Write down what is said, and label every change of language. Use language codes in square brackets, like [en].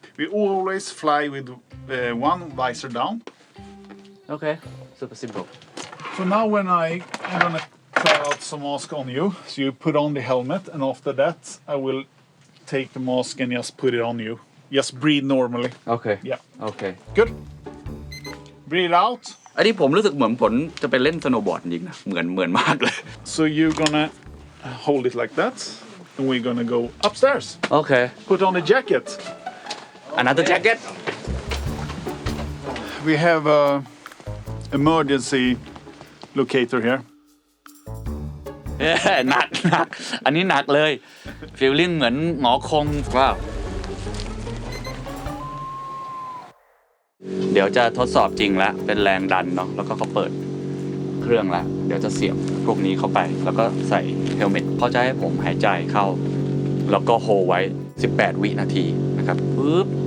[en] We always fly with one visor down. Okay. Super simple. So now when I'm gonna try out some mask on you, so you put on the helmet, and after that I will take the mask and just put it on you. Just breathe normally. Okay. Yeah. Okay. Good. Breathe out. [th] อันนี้ผมรู้สึกเหมือนผลจะไปเล่นสโนว์บอร์ดจริงนะเหมือนมากเลย [en] So you're gonna hold it like that, and we're gonna go upstairs. Okay. Put on the jacket. Another jacket. We have a emergency locator here. [th] หนักอันนี้หนักเลยฟีลลิ่งเหมือนหงอคงว้าวเดี๋ยวจะทดสอบจริงแล้วเป็นแรงดันเนาะแล้วก็เขาเปิดเครื่องแล้วเดี๋ยวจะเสียบพวกนี้เข้าไปแล้วก็ใส่เฮลเมตเขาจะให้ผมหายใจเข้าแล้วก็โฮไว้18วินาทีนะครับปึ๊บ